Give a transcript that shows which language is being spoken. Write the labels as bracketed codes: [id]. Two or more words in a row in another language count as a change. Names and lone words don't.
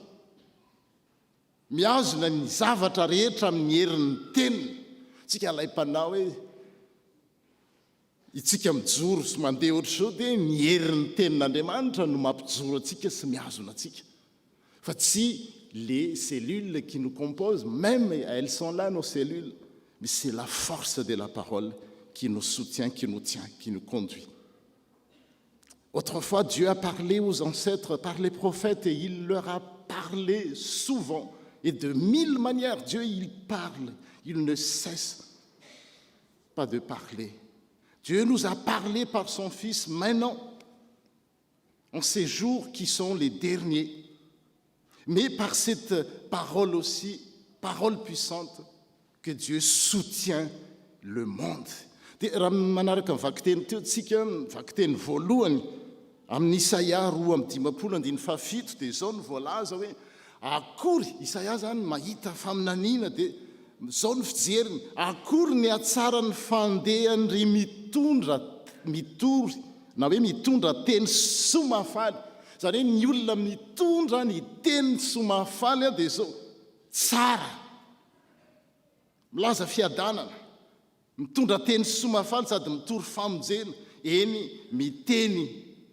[mg] miazona ny zavatra rehetra amin'ny herin'ny teniny tsika laim-panao hoe itsika mijoro sy mandeha ohatr' izao dia ny herin'ny tenin'Andriamanitra no mampijoro atsika sy miazona atsika fa tsy [fr] les cellules qui nous composent, même elles sont là, nos cellules, mais c'est la force de la parole qui nous soutient, qui nous tient, qui nous conduit. Autrefois, Dieu a parlé aux ancêtres par les prophètes et il leur a parlé souvent et de mille manières. Dieu, il parle, il ne cesse pas de parler. Dieu nous a parlé par son Fils maintenant, en ces jours qui sont les derniers. Mais par cette parole aussi, parole puissante, que Dieu soutient le monde. [mg] Raha manaraka nivaky teny teo tsika nivaky teny voalohany amin'ny Isaia 2:17 dia izao no voalaza hoe akory Isaia zany mahita faminaniana dia zao no fijeriny akory ny atsara ny fandehany ry mitondra mitory na hoe mitondra teny somafaly zany hoe ny olona mitondra ny teny somafaly dia zao tsara milaza fiadanana mitondra teny somafaly sady mitory famonjena eny miteny